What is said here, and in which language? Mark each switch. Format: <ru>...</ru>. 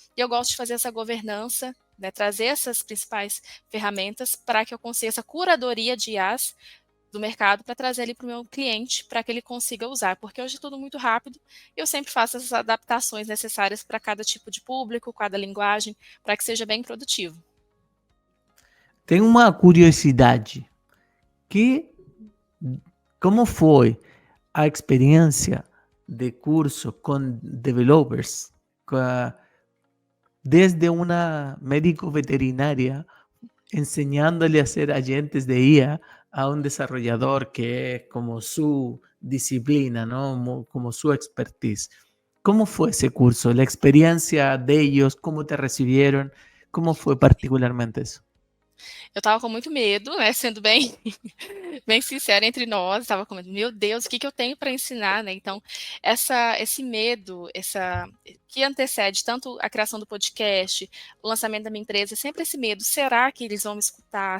<pt>E eu gosto de fazer essa governança, né, trazer essas principais ferramentas para que eu consiga essa curadoria de IAs do mercado para trazer ali para o meu cliente, para que ele consiga usar, porque hoje é tudo muito rápido e eu sempre faço essas adaptações necessárias para cada tipo de público, cada linguagem, para que seja bem produtivo. Tenho uma curiosidade. Como foi a experiência de curso com developers?</pt> <es>Desde una médico veterinaria enseñándole a ser agentes de IA a un desarrollador que es como su disciplina, ¿no? Como su expertise. ¿Cómo fue ese curso? La experiencia de ellos, ¿cómo te recibieron? ¿Cómo fue particularmente eso?</es> <pt>Eu estava com muito medo, né, sendo bem, bem sincera entre nós, estava com medo, meu Deus, o que eu tenho para ensinar, né? Então, esse medo, que antecede tanto a criação do podcast, o lançamento da minha empresa, sempre esse medo, será que eles vão me escutar?</pt>